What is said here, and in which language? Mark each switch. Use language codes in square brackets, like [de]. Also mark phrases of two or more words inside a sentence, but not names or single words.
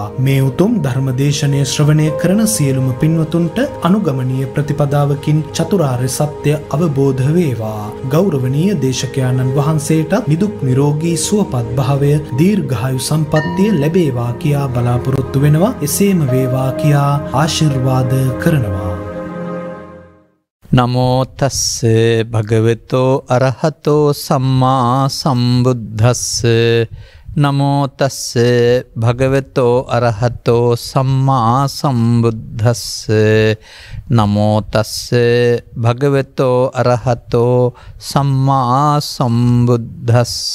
[si] මේ උතුම් ධර්මදේශනය ශ්‍රවණය කරන සියලුම පින්වතුන්ට අනුගමනීය ප්‍රතිපදාවකින් චතුරාර්ය සත්‍ය අවබෝධ වේවා. ගෞරවනීය දේශකයාණන් වහන්සේටත් නිදුක් නිරෝගී සුවපත් භාවය දීර්ඝායු සම්පන්නිය ලැබේවා කියා බලාපොරොත්තු වෙනවා. එසේම වේවා කියා ආශිර්වාද කරනවා. [pi] නමෝ තස්ස භගවතෝ අරහතෝ සම්මා සම්බුද්දස්ස නමෝ තස්ස භගවතෝ අරහතෝ සම්මා සම්බුද්දස්ස නමෝ තස්ස භගවතෝ අරහතෝ සම්මා සම්බුද්දස්ස